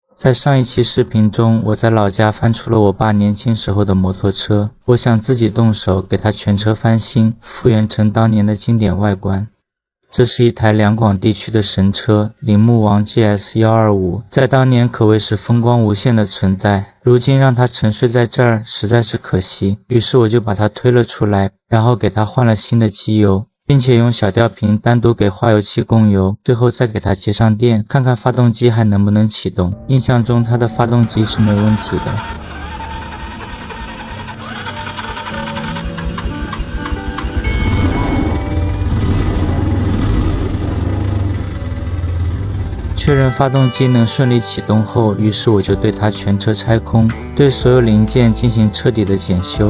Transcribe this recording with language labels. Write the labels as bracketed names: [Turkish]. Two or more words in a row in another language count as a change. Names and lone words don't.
[Chinese] 在上一期視頻中，我在老家翻出了我爸年輕時候的摩托車，我想自己動手給它全車翻新，復原成當年的經典外觀。這是一台兩廣地區的神車，鈴木王 GS125，在當年可謂是風光無限的存在，如今讓它沉睡在這兒實在是可惜，於是我就把它推了出來，然後給它換了新的機油，並且用小吊瓶單獨給化油器供油，最後再給它接上電，看看發動機還能不能啟動。印象中它的發動機是沒問題的。確認發動機能順利啟動後，於是我就對它全車拆空，對所有零件進行徹底的檢修。